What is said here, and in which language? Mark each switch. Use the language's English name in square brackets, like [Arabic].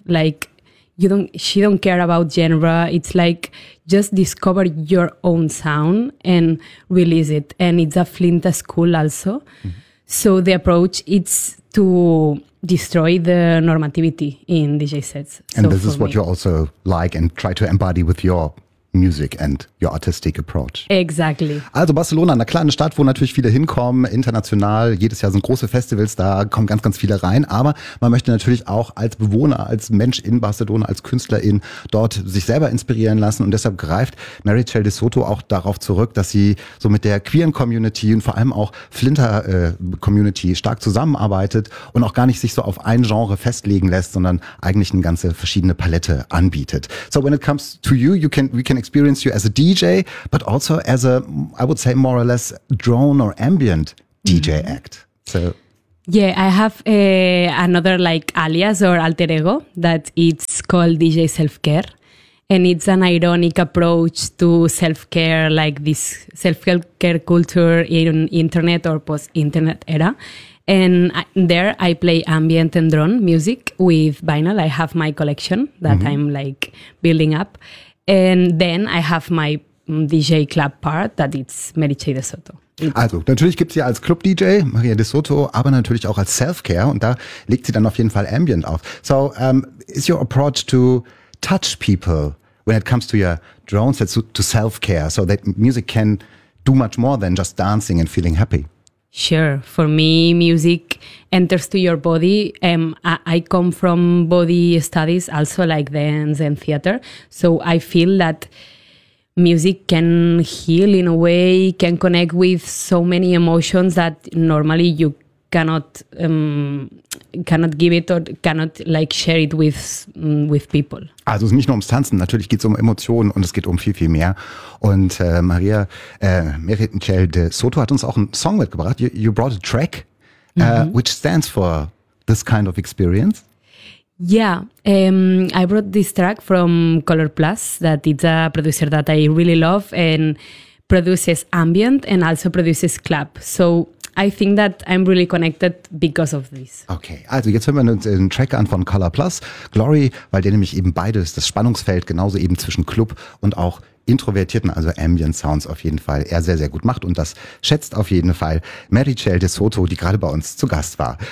[English] Like she don't care about genre. It's like just discover your own sound and release it. And it's a Flint school also. Mm-hmm. So the approach it's to destroy the normativity in DJ sets. And so this is what you also like and try to embody with your music and your artistic approach. Exactly. [German] Also Barcelona, eine kleine Stadt, wo natürlich viele hinkommen, international. Jedes Jahr sind große Festivals, da kommen ganz, ganz viele rein. Aber man möchte natürlich auch als Bewohner, als Mensch in Barcelona, als Künstlerin dort sich selber inspirieren lassen. Und deshalb greift Meritxell de Soto auch darauf zurück, dass sie so mit der queeren Community und vor allem auch Flinter Community stark zusammenarbeitet und auch gar nicht sich so auf ein Genre festlegen lässt, sondern eigentlich eine ganze verschiedene Palette anbietet. [English] So when it comes to you, we can experience you as a DJ, but also as a, I would say, more or less drone or ambient DJ mm-hmm. act. So Yeah, I have another like alias or alter ego that it's called DJ Self-Care. And it's an ironic approach to self-care, like this self-care culture in internet or post-internet era. And there I play ambient and drone music with vinyl. I have my collection that mm-hmm. I'm like building up. And then I have my DJ club part that it's Merice de Soto. [German] Also, natürlich gibt sie als Club-DJ Maria de Soto, aber natürlich auch als Self-Care. Und da legt sie dann auf jeden Fall ambient auf. [English] So, is your approach to touch people when it comes to your drones, to self-care, so that music can do much more than just dancing and feeling happy? Sure. For me, music enters to your body. I come from body studies, also like dance and theater. So I feel that music can heal in a way, can connect with so many emotions that normally you cannot give it or cannot like share it with people. [German] Also es ist nicht nur ums Tanzen, natürlich geht es um Emotionen und es geht um viel, viel mehr. Und Maria Merichel de Soto hat uns auch einen Song mitgebracht. [English] You brought a track, which stands for this kind of experience. Yeah, I brought this track from Color Plus, that it's a producer that I really love and produces ambient and also produces club. So I think that I'm really connected because of this. [German] Okay, also jetzt hören wir uns den Track an von Color Plus, Glory, weil der nämlich eben beides, das Spannungsfeld, genauso eben zwischen Club und auch Introvertierten, also Ambient Sounds auf jeden Fall, er sehr, sehr gut macht. Und das schätzt auf jeden Fall Merichel de Soto, die gerade bei uns zu Gast war.